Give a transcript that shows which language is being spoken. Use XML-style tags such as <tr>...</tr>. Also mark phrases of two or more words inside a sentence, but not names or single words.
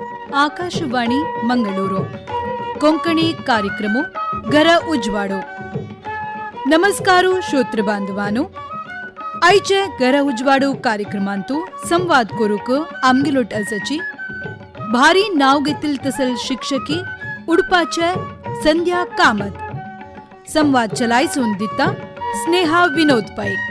<kok>ಆಕಾಶವಾಣಿ ಮಂಗಳೂರು ಕೊಂಕಣಿ ಕಾರ್ಯಕ್ರಮ ಗರ ಉಜ್ವಾಡು. ನಮಸ್ಕಾರು ಶ್ರೋತೃ ಬಾಂಧवानो. आयचे घरा उजवाडो कार्यक्रमांतू संवाद करूक आमगेलोट आसाची भारी नाव घेतील तसल शिक्षकी उडपाचे संध्या कामत. संवाद चलायसून दिता स्नेहा विनोद पै.</kok>